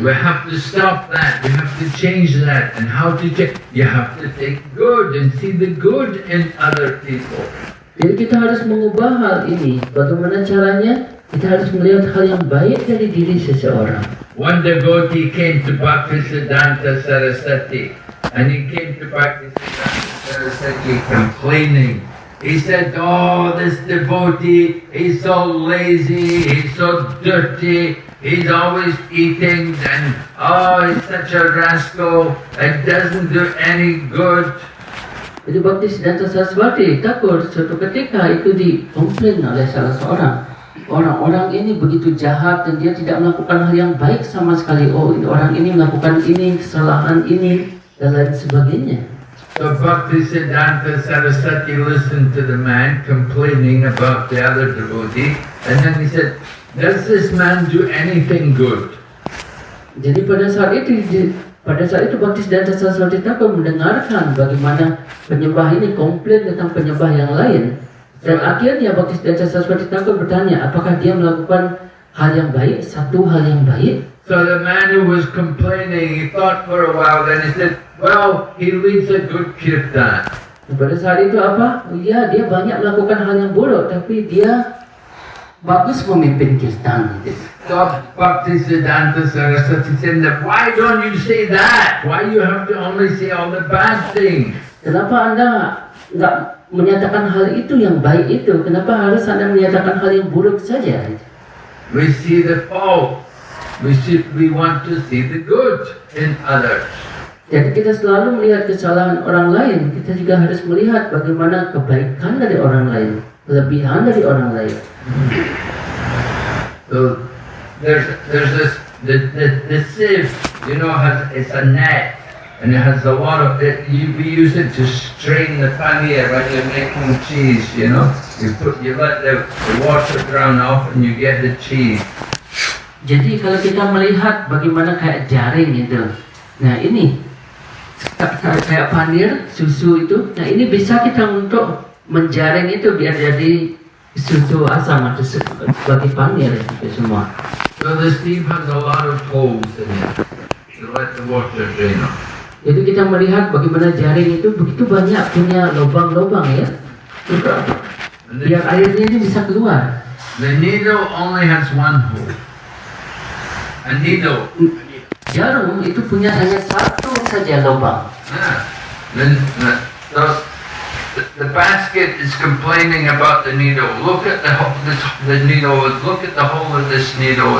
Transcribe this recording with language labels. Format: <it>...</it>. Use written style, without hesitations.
<en>We have to stop that. We have to change that. And how to change? You have to take good and see the good in other people.</en> <id>Jadi kita harus mengubah hal ini. Bagaimana caranya? Kita harus melihat hal yang baik dari diri seseorang.</id> <en>One devotee came to Bhaktisiddhanta Saraswati, and he came to Bhaktisiddhanta Saraswati complaining. He said, oh, this devotee, he's so lazy, he's so dirty, he's always eating, and oh, he's such a rascal, it doesn't do any good.</en> <id>Jadi Bhaktisiddhanta Saraswati takut suatu ketika itu dikomplain oleh salah seorang. Orang-orang ini begitu jahat dan dia tidak melakukan hal yang baik sama sekali. Oh, orang ini melakukan ini, kesalahan ini, dan lain sebagainya.</id> <en>So Bhaktisiddhanta Saraswati listened to the man complaining about the other devotee, and then he said, does this man do anything good?</en> <id>Jadi pada saat itu Bhaktisiddhanta Saraswati takut mendengarkan bagaimana penyembah ini komplain tentang penyembah yang lain. Dan akhirnya Bhaktisiddhanta Saraswati takut bertanya, apakah dia melakukan hal yang baik, satu hal yang baik?</id> <en>So the man who was complaining, he thought for a while, then he said, well, he leads a good kirtan.</en> <id>Pada saat itu apa? Ya, dia banyak melakukan hal yang buruk, tapi dia bagus memimpin kirtan.</id> <en>So Bhaktisiddhanta Saraswati said, why don't you say that? Why you have to only say all the bad things?</en> <id>Kenapa Anda nggak menyatakan hal itu yang baik itu? Kenapa harus Anda menyatakan hal yang buruk saja?</id> <en>We see the fault. We want to see the good in others.</en> <id>Jadi kita selalu melihat kesalahan orang lain. Kita juga harus melihat bagaimana kebaikan dari orang lain, kelebihan dari orang lain.</id> <en>So there's this the sieve, you know, it's a net, and it has a lot of it. We use it to strain the paneer when you're making cheese. You know, you let the water drown off, and you get the cheese.</en> <id>Jadi kalau kita melihat bagaimana kayak jaring itu, nah ini kayak panir susu itu, nah ini bisa kita untuk menjaring itu biar jadi susu asam atau sebagai panir itu semua.</id> <en>So the sieve has a lot of holes in it to let the water drain off.</en> <id>Jadi kita melihat bagaimana jaring itu begitu banyak punya lubang-lubang ya, biar airnya ini bisa keluar.</id> <en>The needle only has one hole. A needle.</en> <id>Jarum itu punya hanya satu saja lubang.</id> <en>Then so the basket is complaining about the needle. Look at the needle. Look at the hole of this needle.</en>